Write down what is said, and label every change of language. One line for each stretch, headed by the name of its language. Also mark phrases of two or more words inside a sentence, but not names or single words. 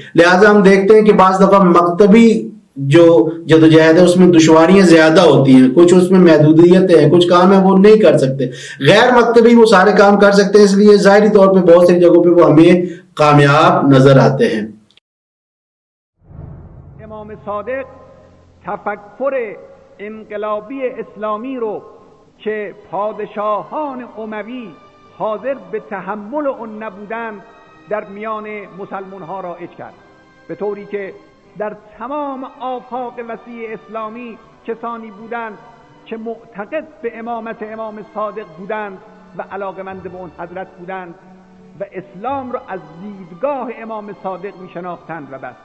Urdu: لہٰذا ہم دیکھتے ہیں کہ بعض دفعہ مکتبی جو جدوجہد ہے اس میں دشواریاں زیادہ ہوتی ہیں، کچھ اس میں محدودیتیں ہیں، کچھ کام ہے وہ نہیں کر سکتے. غیر مکتبی وہ سارے کام کر سکتے ہیں، اس لیے ظاہری طور پہ بہت سی جگہوں پہ وہ ہمیں کامیاب نظر آتے ہیں.
Persian: امام صادق تفکر انقلابی اسلامی رو که پادشاهان اموی حاضر به تحمل اون نبودند در میان مسلمان ها رایج کرد، به طوری که در تمام آفاق وسیع اسلامی کسانی بودند که معتقد به امامت امام صادق بودند و علاقمند به اون حضرت بودند و اسلام را از دیدگاه امام صادق می شناختند و بس.